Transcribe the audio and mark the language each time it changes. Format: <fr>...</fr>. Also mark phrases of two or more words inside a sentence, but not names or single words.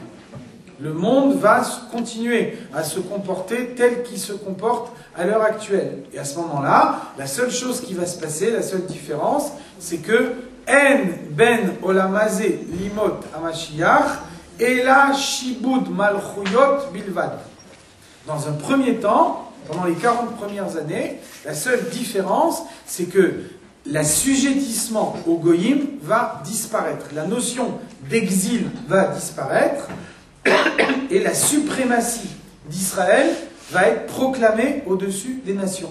<fr>Le monde va continuer à se comporter tel qu'il se comporte à l'heure actuelle. Et à ce moment-là, la seule chose qui va se passer, la seule différence, c'est que</fr> <he>אין בין העולם הזה לימות המשיח אלא שעבוד מלכויות בלבד.</he> <fr>Dans un premier temps, pendant les 40 premières années. La seule différence, c'est que l'assujettissement au goyim va disparaître. La notion d'exil va disparaître et la suprématie d'Israël va être proclamée au-dessus des nations.</fr>